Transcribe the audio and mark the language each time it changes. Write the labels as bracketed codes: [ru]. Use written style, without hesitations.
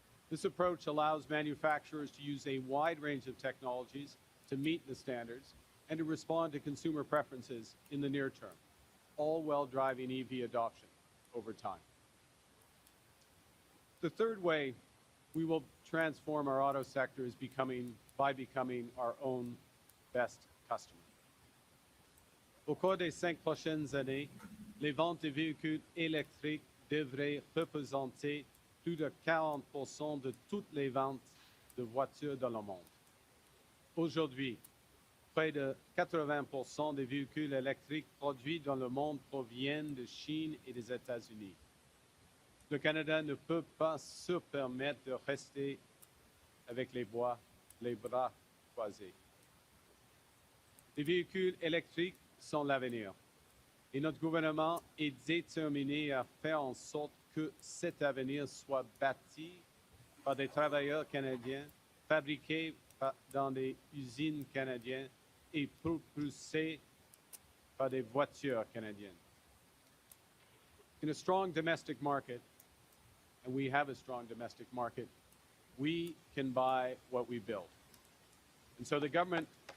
[en] This approach allows manufacturers to use a wide range of technologies to meet the standards and to respond to consumer preferences in the near term, all while driving EV adoption over time. The third way we will transform our auto sector is by becoming our own best customer. [fr] Au cours des 5 prochaines années, les ventes de véhicules électriques devraient représenter plus de 40% de toutes les ventes de voitures dans le monde. Aujourd'hui, près de 80% des véhicules électriques produits dans le monde proviennent de Chine et des États-Unis. Le Canada ne peut pas se permettre de rester avec les bras croisés. Les véhicules électriques sont l'avenir et notre gouvernement est déterminé à faire en sorte que cet avenir soit bâti par des travailleurs canadiens, fabriqués dans des usines canadiennes et propulsés par des voitures canadiennes. [en] In a strong domestic market, and we have a strong domestic market, we can buy what we build. And so the government